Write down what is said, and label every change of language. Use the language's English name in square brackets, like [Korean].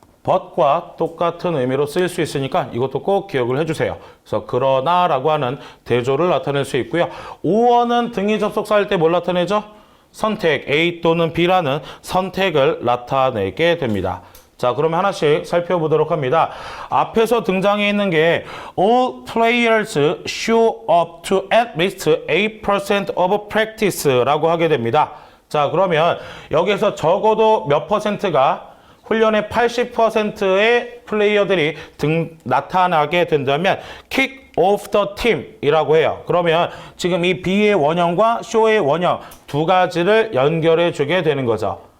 [Korean] but과 똑같은 의미로 쓰일 수 있으니까 이것도 꼭 기억을 해주세요. 그래서 그러나라고 하는 대조를 나타낼 수 있고요. or는 등위 접속사 할 때 뭘 나타내죠? 선택 A 또는 B라는 선택을 나타내게 됩니다. 자, 그러면 하나씩 살펴보도록 합니다. 앞에서 등장해 있는 게 [English] all players show up to at least 8% of practice [Korean] 라고 하게 됩니다. 자, 그러면 여기서 적어도 몇 퍼센트가 훈련의 80%의 플레이어들이 나타나게 된다면 [English] kick off the team [Korean] 이라고 해요. 그러면 지금 이 B의 원형과 show의 원형 두 가지를 연결해 주게 되는 거죠.